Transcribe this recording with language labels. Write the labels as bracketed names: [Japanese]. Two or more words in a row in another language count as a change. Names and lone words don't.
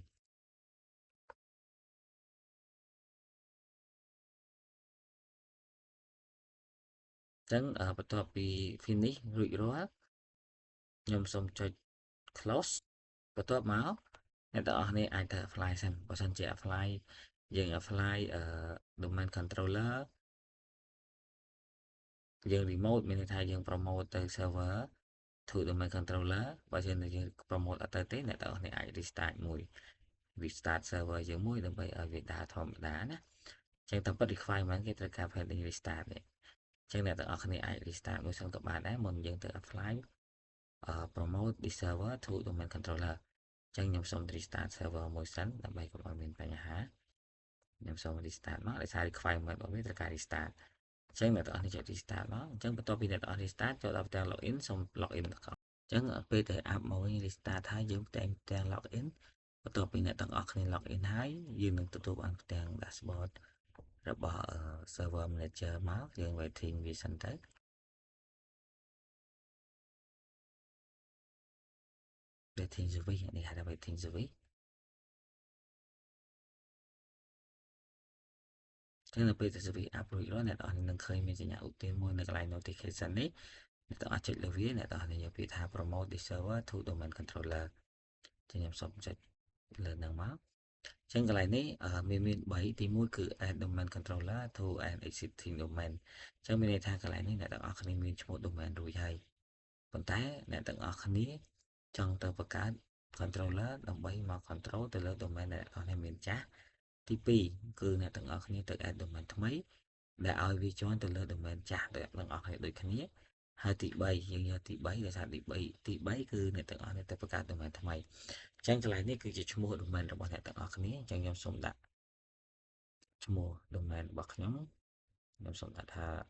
[Khmer] អញ្ចឹងបន្ទាប់ពី finish រួចរាល់ខ្ញុំសូមចុច close បន្ទាប់មកអ្នកទាំងអស់គ្នាអាចទៅ apply សិនបើសិនជា apply យើង [English] apply domain controller [Khmer] យើង remote មានន័យថាយើង promote ទៅ [English] server through domain controller [Khmer] បើមិនយើង promote អត់ទៅទេអ្នកទាំងអស់គ្នាអាច restart មួយ [English] restart server [Khmer] យើងមួយដើម្បីឲ្យវាដើរធម្មតា ណាចឹងតាមពិត requirement គេត្រូវការ [English] pending restart [Khmer] នេះចឹងអ្នកទាំងអស់គ្នាអាច restart មួយសឹងទៅបានដែរមុនយើងទៅ [English] apply promote the server to domain controller [Khmer] ចឹងខ្ញុំសូម [English] restart server [Khmer] មួយសិនដើម្បីកុំឲ្យមានបញ្ហាខ្ញុំសូម restart មកដោយសារ requirement របស់វាត្រូវការ restart ចឹងអ្នកទាំងអស់គ្នាចុច restart មកអញ្ចឹងបន្ទាប់ពីអ្នកទាំងអស់ restart ចូលដល់ផ្ទាំង login សូម login ទាំងអស់អញ្ចឹងពេលដែល app មកវិញ restart ហើយយើងផ្ទាំង login បន្ទាប់ពីអ្នកទាំងអស់គ្នា login ហើយយើងនឹងទទួលបានផ្ទាំង dashboard របស់ [English] server manager [Khmer] មកយើង waiting វាសិនទៅ [English] waiting service [Khmer] នេះហៅថា [English] waiting service [Khmer] ចឹងនៅពេលដែល [English] service app [Khmer] រួចរាល់អ្នកទាំងអស់គ្នានឹងឃើញមានសញ្ញាឧទាហរណ៍មួយនៅកន្លែង notification នេះអ្នកទាំងអស់ចុចលើវាអ្នកទាំងអស់គ្នាយកពាក្យថា [English] promote the server to domain controller [Khmer] ចឹងខ្ញុំសូមចុចលើនឹងមកចឹងកន្លែងនេះមាន3ទី1គឺ [English] add domain controller to an existing domain [Khmer] ចឹងមានន័យថាកន្លែងនេះអ្នកទាំងអស់គ្នា មានឈ្មោះ domain រួចហើយប៉ុន្តែអ្នកទាំងអស់គ្នាចង់ទៅបង្កើត controller ដើម្បីមក control ទៅលើ domain ដែលអ្នកទាំងអស់គ្នាមានចាស់ទី2គឺអ្នកទាំងអស់គ្នាទៅ [English] add domain [Khmer] ថ្មីដែលឲ្យវាជាន់ទៅលើ domain ចាស់ដែលទាំងអស់គ្នាដូចគ្នាហើយទី3យើងយកទី3ដោយសារទី3គឺអ្នកទាំងអស់គ្នាទៅបង្កើត domain ថ្មីអញ្ចឹងកន្លែងនេះគឺជាឈ្មោះ domain របស់អ្នកទាំងអស់គ្នាអញ្ចឹងខ្ញុំសូមដាក់ឈ្មោះ domain របស់ខ្ញុំសូមដាក់ថា